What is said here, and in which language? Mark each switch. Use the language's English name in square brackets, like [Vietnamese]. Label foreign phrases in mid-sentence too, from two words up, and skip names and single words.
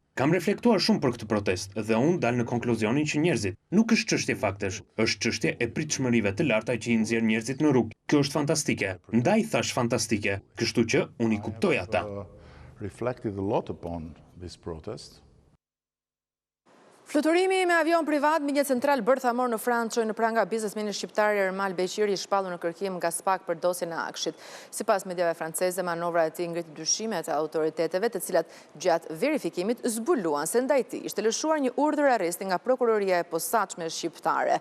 [Albanian] Kam reflektuar shumë për këtë protestë dhe unë dal në konkluzionin që njerëzit nuk është çështje faktesh, është çështje e pritshmërive të larta që i nxjerr njerëzit në rrugë. Kjo është fantastike. Ndaj thash fantastike, kështu që unë i kuptoj ata. [English] Reflected a lot upon this protest. [Albanian] Fluturimi me avion privat mbi një central bërthamor në Francë çoi në pranga biznesmenit shqiptar Ermal Beqiri i shpallur në kërkim nga SPAK për dosjen e Akshit. Sipas mediave franceze, manovra e tij ngriti dyshimet e autoriteteve, të cilat gjatë verifikimit zbuluan se ndaj tij ishte lëshuar një urdhër arresti nga prokuroria e posaçme shqiptare.